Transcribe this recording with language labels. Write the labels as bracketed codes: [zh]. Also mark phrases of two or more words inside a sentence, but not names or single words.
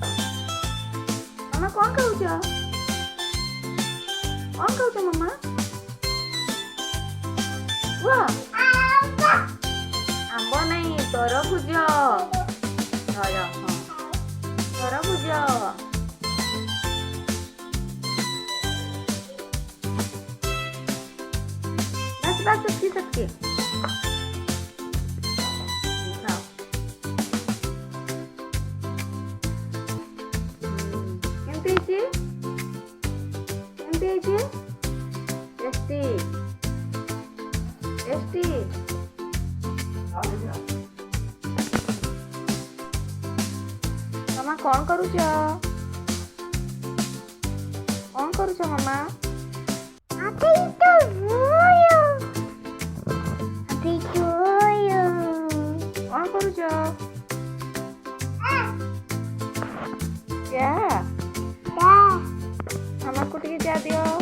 [or] ମାମା କ'ଣ ଖାଉଛ? କ'ଣ ଖାଉଛ ମାମା? କୁହ। ଆମ୍ବ ନାହିଁ, ତରଭୁଜ। ହଁ ତରଭୁଜ। [hi] बस बस सबकी सबकी खाओ। [or] केमती ହେଇଛି? କେମତି ହେଇଛି? [en] tasty tasty. [or] मामा କ'ଣ କରୁଛ? କ'ଣ କରୁଛ ମାମା? କ'ଣ କରୁଛ? ଚା ମାମାକୁ ଟିକେ ଚା ଦିଅ।